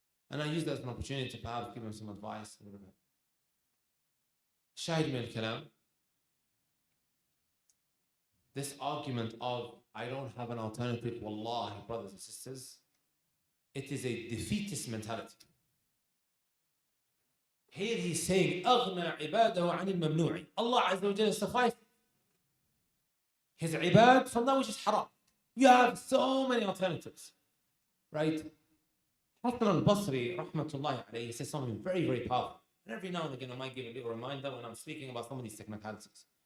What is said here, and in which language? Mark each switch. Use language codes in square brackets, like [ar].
[en] And I used that as an opportunity to perhaps give him some advice. [ar] Shahid min al-kalam. [en] This argument of, I don't have an alternative, wallahi, brothers and sisters, it is a defeatist mentality. Here he's saying, [ar] أغنى عباده عن الممنوع. [en] Allah Azza wa Jalla sufficed His ibad from that which is haram. You have so many alternatives. Right? Hasan al-Basri, rahmatullahi alayhi, says something very, very powerful. And every now and again I might give a little reminder when I'm speaking about some of these technicalities.